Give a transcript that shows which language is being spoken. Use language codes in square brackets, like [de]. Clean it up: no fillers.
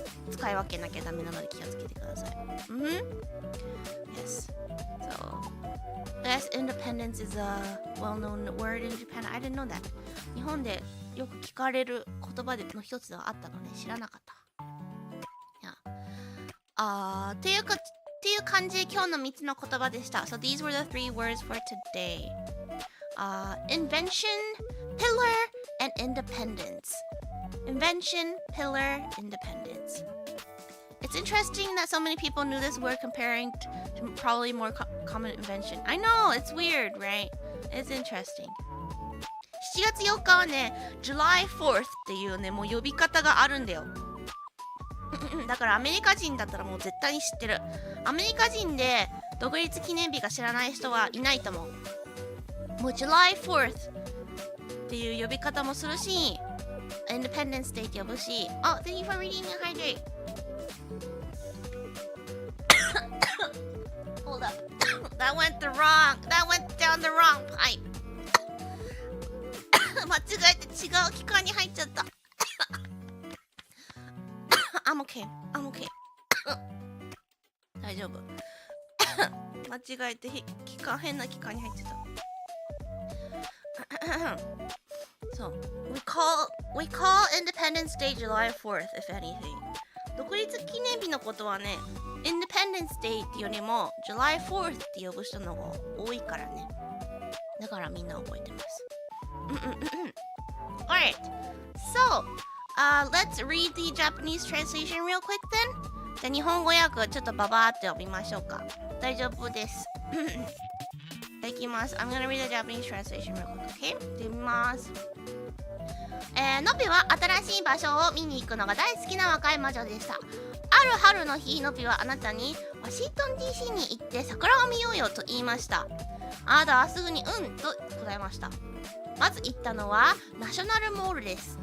[ja] 使い分けなきゃダメなので気をつけてください。 [en] Yes. So, yes, independence is a well-known word in Japan. I didn't know that. [ja] 日本でよく聞かれる言葉の一つではあったので知らなかった。っていう感じで今日の3つの言葉でした。 [en] So these were the 3 words for today. Invention, pillar, and independence. Invention, pillar, independence. It's interesting that so many people knew this word comparing to probably more common invention. I know, it's weird, right? It's interesting. [ja] 7月4日はね、July 4th っていうね、もう呼び方があるんだよ。だからアメリカ人だったらもう絶対に知ってる。アメリカ人で独立記念日が知らない人はいないと思う。もう July 4th っていう呼び方もするし、Independence Day って呼ぶし。 [en] Oh, thank you for reading me hydrate. Hold up. That went down the wrong pipe. [ja] 間違えて違う機関に入っちゃった。 [en] I'm okay. [ja] 大丈夫。間違えて変な機関に入っちゃった。そう。 [en] We call Independence Day July 4th, if anything. [ja] 独立記念日のことはね、Independence Day っていうよりも July 4th って呼ぶ人の方が多いからね。だからみんな覚えてます。 [en] Alright. So,let's read the Japanese translation real quick then. [ja] じゃあ日本語訳ちょっとババーって読みましょうか。大丈夫です。いきます。 [en] I'm gonna read the Japanese translation real quick, okay? [ja] 読みます。のびは新しい場所を見に行くのが大好きな若い魔女でした。ある春の日、のびはあなたにワシントン DC に行って桜を見ようよと言いました。あなたはすぐにうんと答えました。まず行ったのはナショナルモールです。